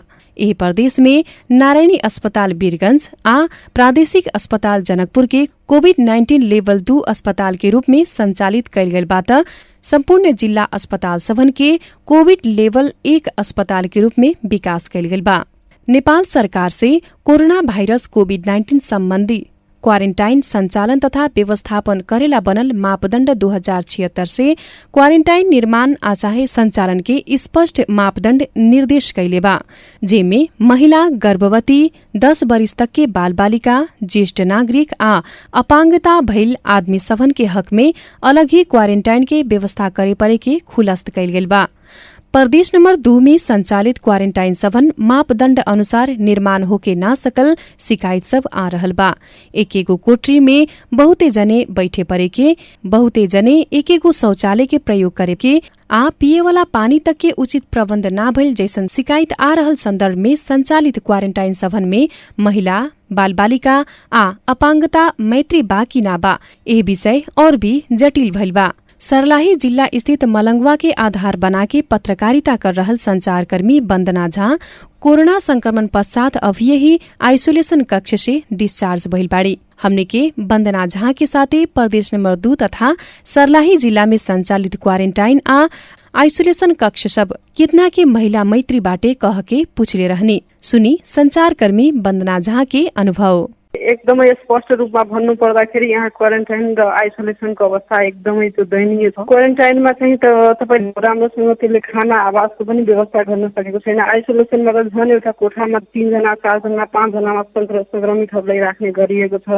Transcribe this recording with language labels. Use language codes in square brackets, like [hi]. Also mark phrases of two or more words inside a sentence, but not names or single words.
[bho] यही प्रदेश में नारायणी अस्पताल वीरगंज आ प्रादेशिक अस्पताल जनकपुर के कोविड-19 लेवल 2 अस्पताल के रूप में संचालित कइल गइल बा त संपूर्ण जिला अस्पताल सबन के कोविड लेवल 1 अस्पताल के रूप में विकास कइल गइल बा। नेपाल सरकार से कोरोना भाइरस कोविड-19 सम्बन्धी क्वारेन्टाइन सञ्चालन तथा व्यवस्थापन करेला बनल मापदण्ड 2076 से क्वारेन्टाइन निर्माण आ चाहे सञ्चालन के स्पष्ट मापदण्ड निर्देश कैले बा, जेमे महिला, गर्भवती, 10 वर्ष तक के बाल बालिका, ज्येष्ठ नागरिक आ अपाङ्गता भइल आदमी सभन के हक में अलग ही क्वारेन्टाइन के व्यवस्था करे परे के खुलस्त कैल गेल बा। प्रदेश नंबर 2 में संचालित क्वारेन्टाइन सभन मापदण्ड अनुसार निर्माण होके ना सकल शिकायत सब आ रहल बा। एकेगो कोठरी में बहुते जने बैठे परे के, बहुते जने एकेगो शौचालय के प्रयोग करे के आ पिए वाला पानी तक के उचित प्रबन्ध ना भइल जैसन शिकायत आ रहल सन्दर्भ में संचालित क्वारेन्टाइन सभन में महिला, बाल बालिका आ अपाङ्गता मैत्री बा कि ना बा, एह विषय और भी जटिल भइल बा। सर्लाही जिल्ला स्थित मलंगवा के आधार बनाके पत्रकारिता कर रहल संचारकर्मी वन्दना झा कोरोना संक्रमण पश्चात अभी ही आइसोलेशन कक्ष से डिस्चार्ज भइल बाड़ी। हमने के वन्दना झा के साथे प्रदेश नंबर 2 तथा सर्लाही जिल्ला में संचालित क्वारेन्टाइन आ आइसोलेशन कक्ष सब कितना के महिला मैत्री बाटे कह के पूछले रहने। सुनी संचारकर्मी वन्दना झा के अनुभव। [ne] एकदमै स्पष्ट रूपमा भन्नु पर्दाखेरि यहाँ क्वारेन्टाइन र आइसोलेसनको अवस्था एकदमै त्यो दयनीय छ। क्वारेन्टाइनमा चाहिँ तपाईँ राम्रोसँग त्यसले खाना आवासको पनि व्यवस्था गर्न सकेको छैन। आइसोलेसनमा त झन् एउटा कोठामा 3 जना 4 जना 5 जनामा संक्रमितहरूलाई राख्ने गरिएको छ।